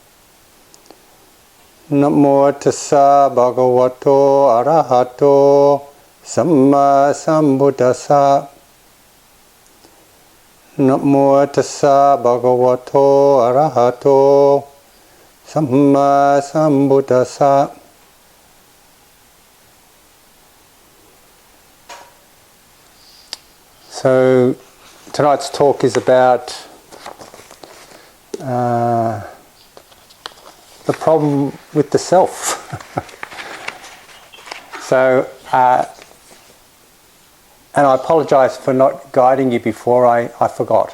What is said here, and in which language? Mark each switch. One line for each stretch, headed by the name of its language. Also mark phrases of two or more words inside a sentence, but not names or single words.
Pali: Namo tassa bhagavato arahato samma sambuddhassa. Namo tassa bhagavato arahato samma sambuddhassa.
English: So tonight's talk is about the problem with the self. And I apologise for not guiding you before, I forgot.